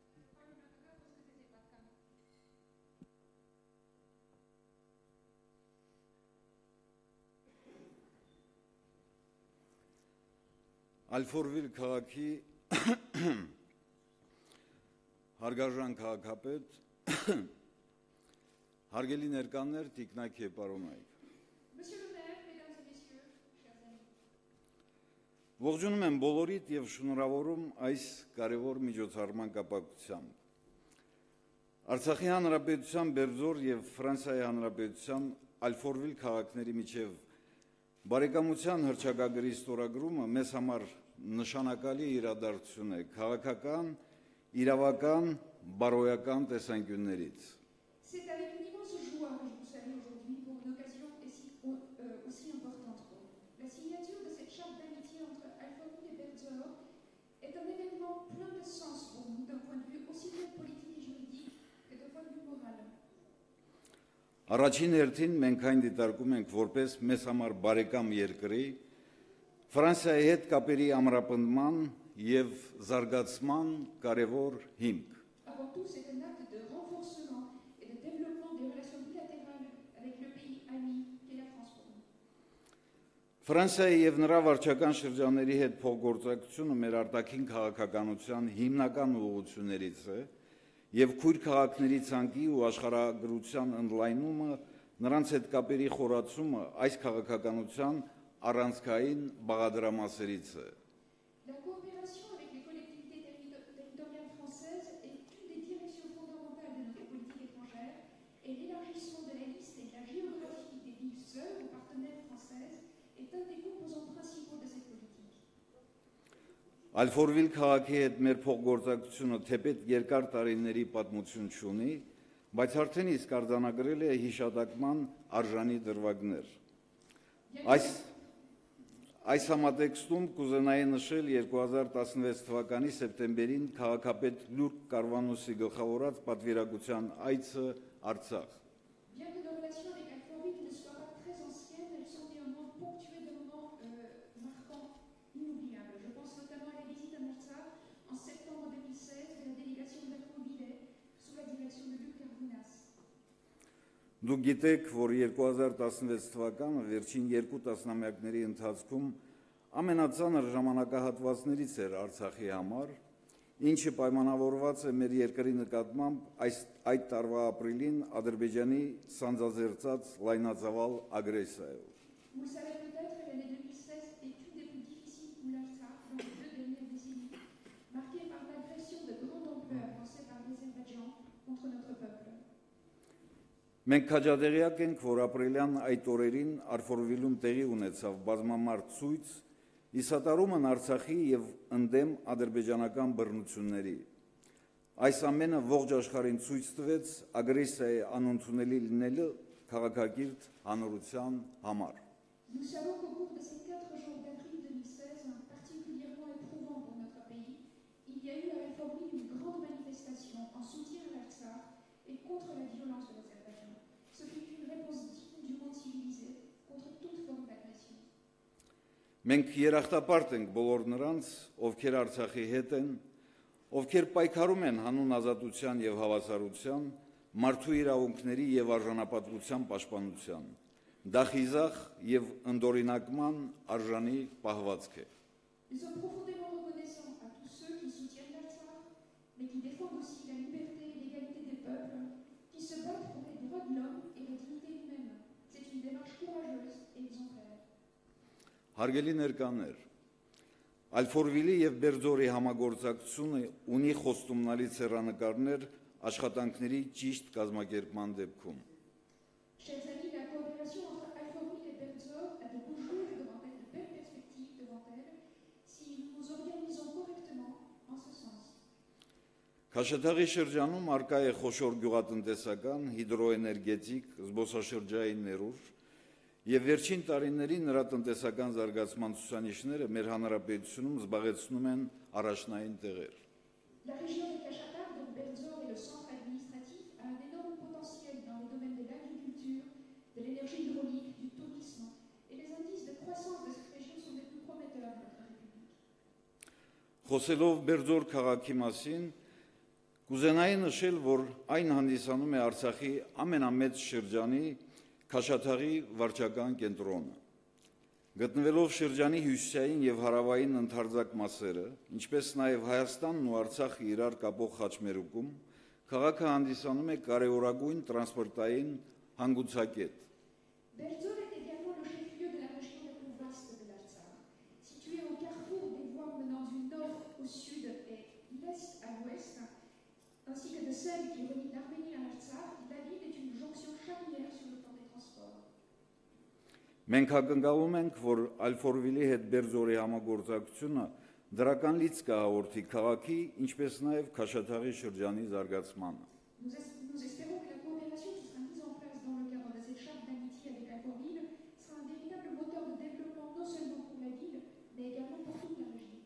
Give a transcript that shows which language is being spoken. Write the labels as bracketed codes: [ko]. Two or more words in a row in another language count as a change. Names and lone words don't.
[hy] Alforvil քաղաքի հարգարժան քաղաքապետ, հարգելի ներկաներ, տիկնայք եւ պարոնայք։ [fr] Monsieur le maire, mesdames et messieurs, chers amis, [hy] Ողջունում եմ բոլորիդ եւ շնորհավորում այս կարևոր միջոցառման կապակցությամբ։ Արցախի հանրապետության Բերձոր եւ Ֆրանսիայի հանրապետության Alforvil քաղաքների միջև բարեկամության հռչակագրի ստորագրումը մեզ համար նշանակալի իրադարձություն է քաղաքական, իրավական, բարոյական տեսանկյուններից։ [fr] c'est avec une immense joie que je vous salue aujourd'hui pour une occasion aussi importante pour nous. La signature de cette charte d'amitié entre Alforvil et Bertsor est un événement plein de sens pour nous d'un point de vue aussi bien politique et juridique que d'un point de vue moral. [hy] Առաջին հերթին մենք այն դիտարկում ենք որպես մեզ համար բարեկամ երկրի Ֆրանսիայի հետ կապերի ամրապնդման եւ զարգացման կարևոր հիմք։ [fr] Avant tout, c'est un acte de renforcement et de développement des relations bilatérales avec le pays ami qu'est la France pour nous. [hy] Ֆրանսիայի եւ նրա վարչական շրջանների հետ փոխգործակցությունը մեր արտաքին քաղաքականության հիմնական ուղղություններից է եւ քույր քաղաքների ցանկի ու աշխարհագրության ընդլայնումը նրանց հետ կապերի խորացումը այս քաղաքականության առանցքային բաղադրամասերից է։ [fr] La coopération avec les collectivités territoriales françaises est une des directions fondamentales de notre politique étrangère et l'élargissement de la liste et de la géographie des villes sœurs ou partenaires françaises est un des composants principaux de cette politique. [hy] Alforvil քաղաքի հետ մեր փոխգործակցությունը թեպետ երկար տարիների պատմություն չունի, բայց արդեն իսկ արձանագրել է հիշատակման արժանի դրվագներ։ Այս համատեքստում կուզենայի նշել 2016 թվականի սեպտեմբերին քաղաքապետ Լուրկ Կարվանոսի գլխավորած պատվիրակության այցը Արցախ։ [fr] Bien que nos relations avec Alforvil ne soient pas très anciennes, elles sont néanmoins ponctuées de moments marquants, inoubliables. Je pense notamment à la visite à Artsakh en septembre 2016 de la délégation d'Alforvil sous la direction de Luc Carvounas. [hy] Դուք գիտեք, որ 2016 թվականը վերջին երկու տասնամյակների ընթացքում ամենածանր ժամանակահատվածներից էր Արցախի համար, ինչը պայմանավորված է մեր երկրի նկատմամբ այդ տարվա ապրիլին Ադրբեջանի սանձազերծած լայնածավալ ագրեսիայով։ [fr] Vous le savez peut-être, l'année 2016 est une des plus difficiles pour l'Artsakh dans les 2 dernières décennies, marquée par l'agression de grande ampleur lancée par l'Azerbaïdjan contre notre peuple. [hy] Մենք քաջադեղյակ ենք, որ ապրիլյան այդ օրերին Alforvil-ում տեղի ունեցավ բազմամարդ ցույց, իսատարումն Արցախի եւ ընդդեմ ադրբեջանական բռնությունների։ Այս ամենը ողջ աշխարհին ցույց տվեց ագրեսիայի անընդունելի լինելը քաղաքակիրթ հանրության համար։ [fr] Nous savons qu'au cours de ces 4 jours d'avril 2016, particulièrement éprouvants pour notre pays, il y a eu à Alforvil une grande manifestation en soutien à l'Artsakh et contre la violence de l'Azerbaïdjan. Ce fut une réponse digne du monde civilisé [hy] Մենք երախտապարտ ենք բոլոր նրանց, ովքեր Արցախի հետ են, ովքեր պայքարում են հանուն ազատության եւ հավասարության, մարդու իրավունքների եւ արժանապատվության պաշտպանության։ Դա խիզախ եւ ընդօրինակման արժանի պահվածք է։ [fr] Nous sommes profondément reconnaissants à tous ceux qui soutiennent l'Artsakh, mais qui défendent aussi la liberté et l'égalité des peuples, qui se battent pour les droits de l'homme et la dignité humaine. C'est une démarche courageuse et exemplaire. [hy] Հարգելի ներկաներ, Ալֆորվիլի եւ Բերձորի համագործակցությունը ունի խոստումնալի ցեղանկարներ աշխատանքների ճիշտ կազմակերպման դեպքում։ [fr] Chers amis, la coopération entre Alfortville et Berdzor a de beaux jours devant elle, de belles perspectives devant elle, si nous nous organisons correctement en ce sens. [hy] Քաշաթաղի շրջանում արկա է խոշոր գյուղատնտեսական, հիդրոէներգետիկ, զբոսաշրջային ներուժ եւ վերջին տարիներին նրա տնտեսական զարգացման ցուցանիշները մեր հանրապետությունում զբաղեցնում են առաջնային տեղեր։ [fr] La région de Kashatar, dont Berdzor est le centre administratif, a un énorme potentiel dans le domaine de l'agriculture, de l'énergie hydraulique, du tourisme, et les indices de croissance de cette région sont des plus prometteurs de notre République. [hy] Խոսելով Բերձոր քաղաքի մասին, կուզենայի նշել, որ այն հանդիսանում է Արցախի ամենամեծ շրջանի Քաշաթաղի վարչական կենտրոնը։ Գտնվելով շրջանի հյուսիսային եւ հարավային ընդարձակ մասերը, ինչպես նաեւ Հայաստանն ու Արցախը իրար կապող խաչմերուկում, քաղաքը հանդիսանում է կարևորագույն տրանսպորտային հանգուցակետ։ [fr] Berdzor est également le chef-lieu de la région la plus vaste de l'Artsakh. Situé au carrefour des voies menant du nord au sud et l'est à l'ouest, ainsi que de celle qui relie l'Arménie à l'Artsakh, la ville est une jonction charnière sur le plan des transports. [hy] Մենք ակնկալում ենք, որ Ալֆորվիլի հետ Բերձորի համագործակցությունը դրական լիցք կհաղորդի քաղաքի, ինչպես նաև Քաշաթաղի շրջանի զարգացմանը։ [fr] Nous espérons que la coopération qui sera mise en place dans le cadre de cette charte d'amitié avec Alfortville sera un véritable moteur de développement non seulement pour la ville, mais également pour toute la région.